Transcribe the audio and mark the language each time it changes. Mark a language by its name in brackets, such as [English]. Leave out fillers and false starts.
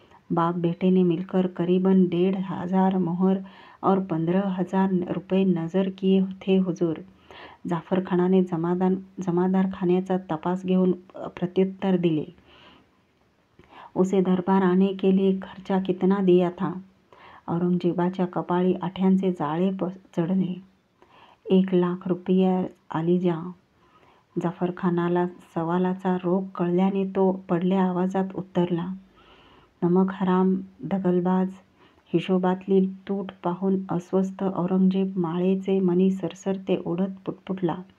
[Hindi] बाप बेटे ने मिलकर करीबन 1,500 मोहर और 15,000 रुपये नजर किए थे हुजूर. [Marathi] जाफर खानाने जमादार खान्याचा तपास घेऊन प्रत्युत्तर दिले. [Hindi] उसे दरबार आने के लिए खर्चा कितना दिया था. [Marathi] औरंगजेबाच्या कपाळी आठ्यांचे जाळे चढले. 1,00,000 रुपये आलिजा. जाफरखानाला सवालाचा रोग कळल्याने तो पडल्या आवाजात उत्तरला. [Hindi] नमक हराम दगलबाज. [Marathi] हिशोबातली तूट पाहून अस्वस्थ औरंगजेब माळेचे मणी सरसरते ओढत पुटपुटला.